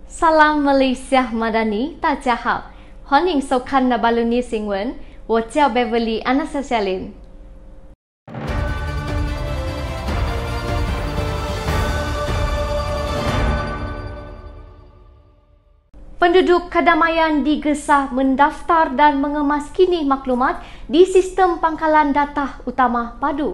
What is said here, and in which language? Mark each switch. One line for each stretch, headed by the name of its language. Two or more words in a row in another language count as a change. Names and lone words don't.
Malay: Salam Malaysia Madani,
Chinese: 大家好，欢迎收看 Nabaluni 新闻，我叫 Beverly Anastasia Lin。
Malay: Penduduk Kedamaian digesa mendaftar dan mengemaskini maklumat di sistem pangkalan data utama padu.